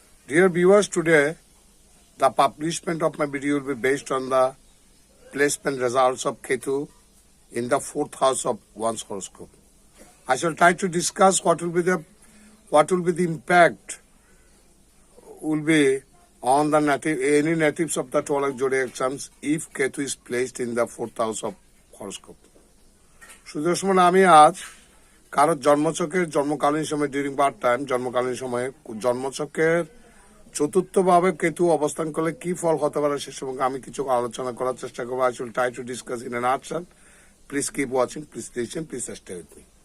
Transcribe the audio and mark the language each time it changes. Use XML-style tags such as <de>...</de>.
<en>Dear viewers, today the publishment of my video will be based on the placement results of Ketu in the fourth house of one's horoscope. I shall try to discuss what will be the impact will be on the any natives of the 12 zodiac signs if Ketu is placed in the fourth house of horoscope.</en> <bn>সুদর্শন আমি আজ কারোর জন্মছকের জন্মকালীন সময়</bn> <en>during birth time</en> <bn>জন্মকালীন সময়ে জন্মছকের চতুর্থ ভাবে কেতু অবস্থান করলে কি ফল হতে পারে সে সম্পর্কে আমি কিছু আলোচনা করার চেষ্টা করবো।</bn> <en>I will try to discuss in a nutshell. Please keep watching, please listen, please stay with me.</en>